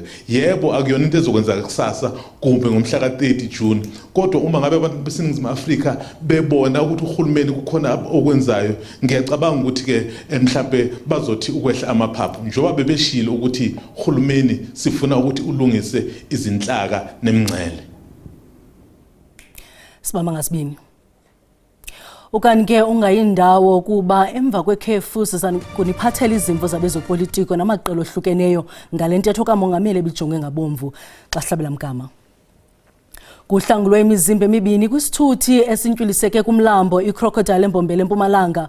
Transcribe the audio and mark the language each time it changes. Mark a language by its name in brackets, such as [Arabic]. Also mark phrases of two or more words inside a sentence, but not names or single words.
[Zulu] Yebo akuyona into ezokwenzeka kusasa kumbe ngomhla ka-30 June, kodwa uma ngabe abantu beseNingizimu Afrika bebona ukuthi uhulumeni kukhona okwenzayo, ngiyacabanga ukuthi ke mhlambe bazothi ukwehla amaphaphu, njengoba bebeshilo ukuthi uhulumeni sifuna ukuthi ulungise izinhlaka nemngcele. Sibamba ngasibini. [Xhosa] Ukanike ungayindawo kuba emva kwekhefu sizakuniphathela izimvo zabezopolitiko namaqela ohlukeneyo ngalentetho kamongameli ebijonge ngabomvu xa sihlabela mgama. Kuhlangulwe imizimba emibini kwisithuthi esintwiliseke kumlambo iCrocodile eMbombela eMpumalanga.